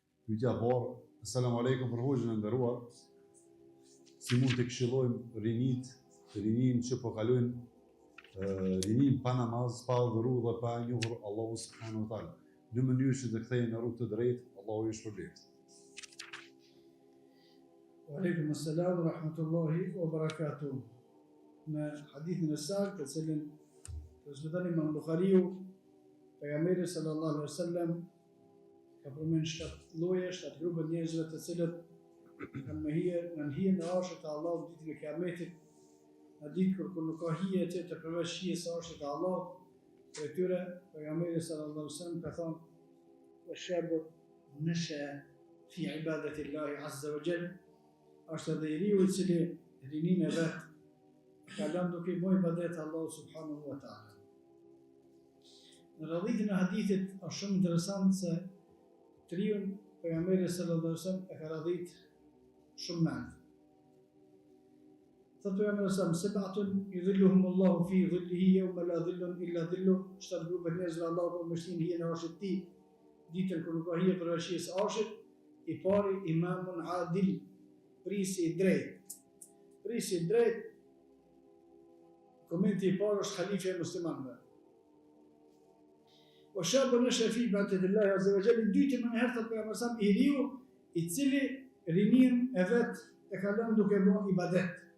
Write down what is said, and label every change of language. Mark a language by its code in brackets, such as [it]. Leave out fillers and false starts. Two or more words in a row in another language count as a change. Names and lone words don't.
[sq] Pyetja e parë, [ar] السلام عليكم [sq] për hoxhën e nderuar. Si mund të këshillojmë rinin që po kalojnë rinin pa namaz, pa adhuru dhe pa njohur Allahu [ar] سبحانه وتعالى, [sq] në mënyrë që të kthehen në rrugë të drejtë, Allahu ju shpërblet. [ar] وعليكم السلام ورحمة الله وبركاته. [sq] Në hadithin e saktë, të cilin transmeton Imam Buhariu, pejgamberi [ar] صلى الله عليه وسلم [sq] ka përmendur 7 lloje, 7 grupe njerëzve të cilët kanë hijen në arshët e Allahut ditën e Kiametit, në ditë kur nuk ka hije tjetër përveç hijes së arshit të Allahut. Për tyre pejgamberi [ar] صلى الله عليه وسلم [sq] ka thënë: [ar] "وشاب نشأ في عبادة الله عز وجل", [sq] është edhe i riu i cili rinin e vet kalon duke i bërë ibadet Allahu [ar] سبحانه وتعالى. [sq] Në radhitën e hadithit është shumë interesant se triun pejgamberi [ar] صلى الله عليه وسلم [sq] e ka radhit shumë nalt. Thotë pejgamberi [ar] صلى الله عليه وسلم: "سبعة يظلهم الله في ظله يوم لا ظل إلا ظله", [sq] 7 grupe njerëzve Allahu po mbështin hijen e arshit të tij, ditën kur nuk ka hije për hijes së arshit. I pari [ar] إمام عادل, [sq] prisi i drejt. Prisi i drejt, komenti i parë është halifja e muslimanëve. [ar] و شاب نشأ في عبادة الله عز وجل, [sq] dytë më herë thotë pejgamberi [ar] صلى الله عليه وسلم, [sq] i riu i cili rinin e vet e kalon duke bërë ibadet.